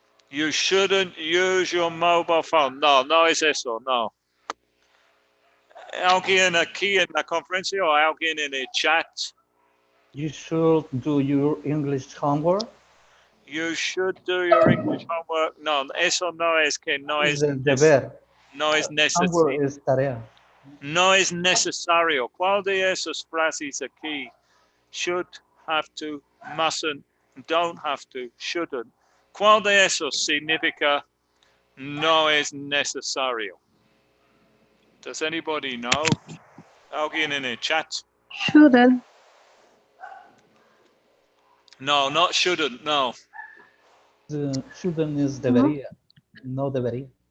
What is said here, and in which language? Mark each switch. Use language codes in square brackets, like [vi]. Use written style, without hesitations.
[en] You shouldn't use your mobile phone. [es] No, no es eso, no. ¿Alguien aquí en la conferencia o alguien en el chat? [en] You should do your English homework. You should do your English homework. [es] No, eso no es que no es el deber. No es [en] Homework [es] necesario. es tarea. No es necesario. ¿Cuál de esas frases aquí? [en] Should, have to, mustn't, don't have to, shouldn't. [es] ¿Cuál de esos significa no es necesario? [en] Does anybody know? [es] ¿Alguien en el chat? [en] Shouldn't. No, not shouldn't, no. [es] Shouldn't es debería, no debería.